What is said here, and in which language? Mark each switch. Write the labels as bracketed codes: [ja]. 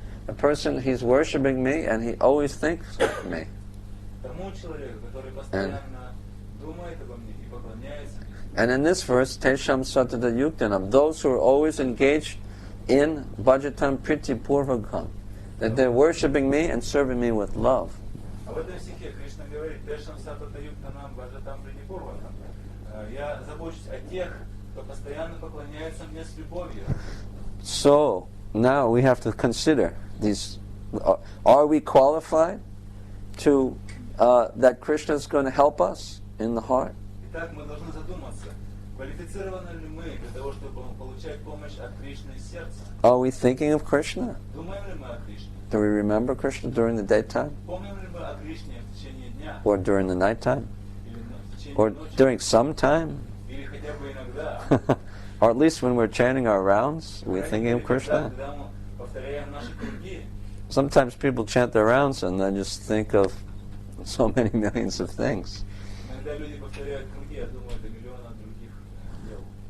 [en] A person, he's worshipping me and he always thinks of me. [ru] Тому человеку, который постоянно думает обо мне и поклоняется. [en] And in this verse, [sa] tesham satata yuktanam, [en] those who are always engaged in [sa] bhajatam priti purvakam, [en] that they're worshipping me and serving me with love. [ru] А в этом стихе Кришна говорит, [sa] тешам сатата юктанам бхаджатам прити пурвакам. [ru] Я забочусь о тех, кто постоянно поклоняется мне с любовью. [en] So now we have to consider these. Are we qualified to that Krishna is going to help us in the heart? [ru] Итак, мы должны задуматься, квалифицированы ли мы для того, чтобы получать помощь от Кришны из сердца? [en] Are we thinking of Krishna? [ru] Думаем ли мы о Кришне? [en] Do we remember Krishna during the daytime? [ru] Помним ли мы о Кришне в течение дня? [en] Or during the nighttime? [ru] Или в течение [en] Or [ru] ночи? [en] during some time? [ru] Или хотя бы иногда? [en] Or at least when we're chanting our rounds, we're thinking of Krishna? [ru] Когда мы повторяем наши круги, [en] Sometimes people chant their rounds and then just think of so many millions of things. [ru] иногда люди повторяют круги, я думаю, это миллиона других дел.